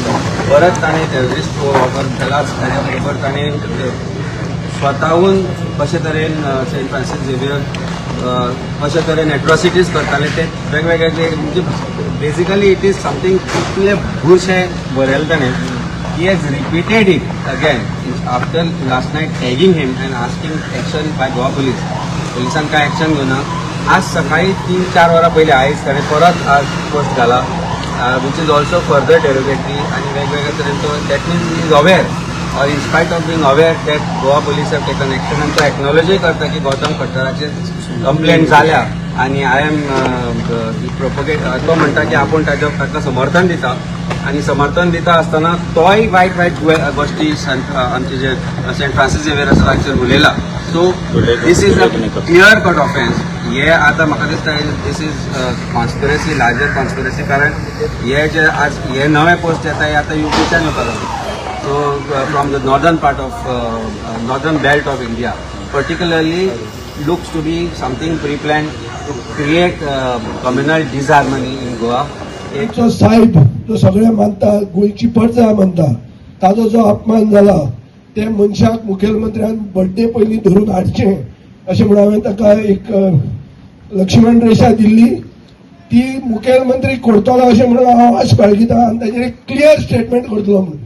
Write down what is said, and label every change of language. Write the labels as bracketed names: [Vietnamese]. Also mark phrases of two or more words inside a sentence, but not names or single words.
[Konkani] परत ताणें टेररिस्ट वापर केलाच. ताच्या बरोबर ताणें स्वताहून कशे तरेन सेंट फ्रांसीस झेवियर कशे तरेन एट्रॉसिटीज करताले ते वेगवेगळे म्हणजे [English] basically it is something [Konkani] इतले बुरशें बरयलें ताणें. [English] he has repeated it again after last night tagging him and asking action by [Konkani] गोवा पुलिसान काय एक्शन घेवना. आज सकाळी 3-4 वरां पयलीं आयज ताणें परत आज पोस्ट घाला [English] which is also further derogatory [Konkani] आनी वेगवेगळे तरेन तो [English] that means is aware or in spite of being aware that Goa police have taken action and to acknowledge [Konkani] करता की गौतम खट्टराचे कंप्लेंट जाल्या आणि [English] I am propagate [Konkani] तो म्हणटा की आपण ताका समर्थन दिता आणि समर्थन दिता आसतना तोय वायट वायट गोष्टी आमचे जे सेंट फ्रांसीस झेवियर आसा ताचेर उलयला. [English] so this is a clear cut offence. [Konkani] हे आतां म्हाका दिसता [English] this is conspiracy, larger conspiracy. [Konkani] कारण हे जे आज हे नवे पोस्ट येता हे आतां UPच्यान येवपाक लागले. [English] So from the northern part of northern belt of India, particularly looks to be something pre-planned to create communal disharmony in Goa. [Konkani] जो साहेब जो सगळे मानता गोयची परजा मानता ताजो जो अपमान जाला ते मनशाक मुखेलमंत्र्यान बर्थडे पयलीं धरून हाडचें अशें म्हणून हांवें ताका एक लक्ष्मण रेषा दिल्ली ती मुखेलमंत्री करतलो अशें म्हणून हांव आश बाळगितां आनी ताजेर एक [English] clear statement [Konkani] करतलो म्हणून.